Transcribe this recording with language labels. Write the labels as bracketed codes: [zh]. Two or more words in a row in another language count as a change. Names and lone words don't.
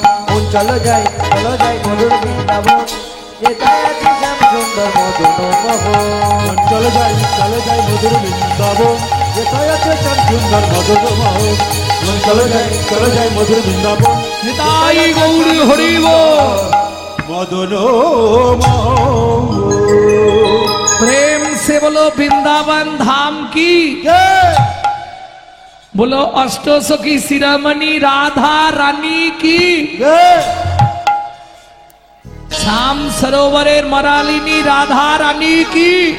[bn] মন চলো যাই মধুর বৃন্দাবন, যেটাই আছে শ্যাম সুন্দর মদন মোহন। চলো যাই মধুর বৃন্দাবন, কোথায় আছে শ্যাম সুন্দর মদন মোহন। চলো যাই মধুর বৃন্দাবন, নিতাই গৌরী হরি বল। মদন মোহন। [hi] प्रेम से बोलो वृंदावन धाम की, बोलो अष्टो सखी शिरोमणि राधा रानी की, श्याम सरोवरेर मरालिनी राधा रानी की।